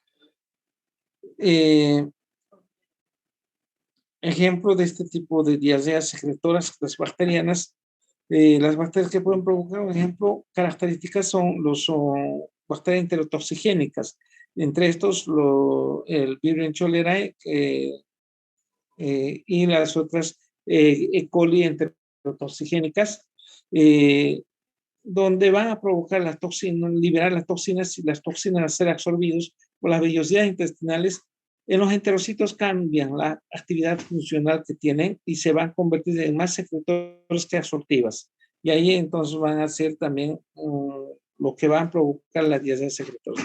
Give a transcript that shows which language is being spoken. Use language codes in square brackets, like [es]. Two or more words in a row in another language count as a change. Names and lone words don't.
[es] Ejemplo de este tipo de diarreas secretoras, las bacterianas. Las bacterias que pueden provocar, por ejemplo, características son bacterias enterotoxigénicas. Entre estos, el Vibrio cholerae y las otras E. coli enterotoxigénicas, donde van a provocar las toxinas, liberar las toxinas y las toxinas a ser absorbidos por las vellosidades intestinales. En los enterocitos cambian la actividad funcional que tienen y se van a convertir en más secretores que absortivas. Y ahí entonces van a ser también lo que van a provocar la diarrea secretoria.